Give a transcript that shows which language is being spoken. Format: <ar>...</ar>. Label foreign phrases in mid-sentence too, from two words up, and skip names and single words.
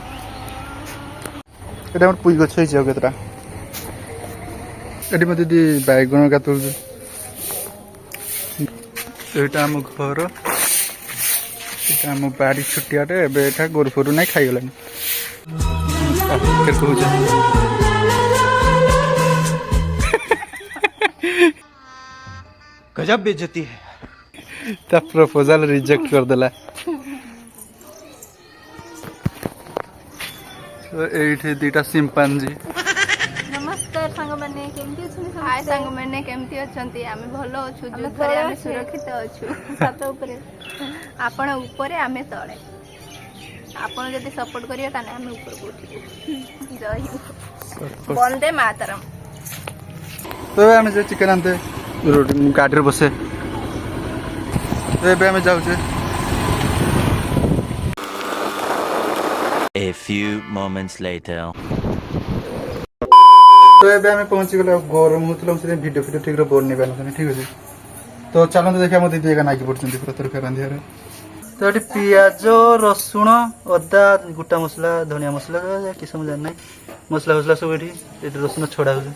<or>ଏଟା ଆମର ପୁଇ ଗଛ ହେଇଛି। ଆଉ କେତେଟା ଏଠି ମୋ ଦିଦି ବାଇଗଣ କାଟୁଛୁ। ଏଇଟା ଆମ ଘର, ଏଇଟା ଆମ ବାଡ଼ି ଛୁଟିଆଟେ। ଏବେ ଏଟା ଗୋରୁ ଫୋରୁ ନାଇଁ, ଖାଇଗଲାଣି। କହୁଛ</or> <hi>गजब बेइज्जती है।</hi> <or>ତା</or> <en>proposal reject</en> <or>କରିଦେଲା। ଏଇଠି ଦିଟା ସିମ୍ପାଞ୍ଜି। ନମସ୍କାର ସାଙ୍ଗମାନେ, କେମିତି ଅଛନ୍ତି? ହାय ସାଙ୍ଗମାନେ, କେମିତି ଅଛନ୍ତି? ଆମେ ଭଲ ଅଛୁ, ଯୁଦ୍ଧରେ ଆମେ ସୁରକ୍ଷିତ ଅଛୁ। ଛାତ ଉପରେ, ଆପଣ ଉପରେ, ଆମେ ତଳେ। ଆପଣ ଯଦି ସପୋର୍ଟ କରିବେ ତାହେଲେ ଆମେ ଉପରକୁ ଉଠିବୁ। ଜୟ ହିନ୍ଦ, ବନ୍ଦେ ମାତରମ। ତ ଏବେ ଆମେ ଯେ ଚିକେନ ଆନତେ ଗାଡ଼ିରେ ବସେ। ତ ଏବେ ଆମେ ଯାଉଛେ।</or> <en>A few moments later.</en> <or>ତ ଏବେ ଆମେ ପହଞ୍ଚିଗଲେ। ଆଉ ଗରମ ହଉଥିଲା, ସେଥିପାଇଁ ଭିଡ଼ିଓ ଠିକରେ ବନେଇ ପାରିନଥିଲି। ଠିକ ଅଛି, ତ ଚାଲନ୍ତୁ ଦେଖିବା ମୋ ଦିଦି ଏକା ନାଗି ପଡୁଛନ୍ତି ପୁରା ତରକାରୀ ରାନ୍ଧିବାରେ। ତ ଏଠି ପିଆଜ, ରସୁଣ, ଅଦା, ଗୋଟା ମସଲା, ଧନିଆ ମସଲା, କିସ ମୁଁ ଜାଣିନାହିଁ, ମସଲା ଫସଲା ସବୁ ଏଠି ରସୁଣ ଛଡ଼ା ହେଉଛି।</or>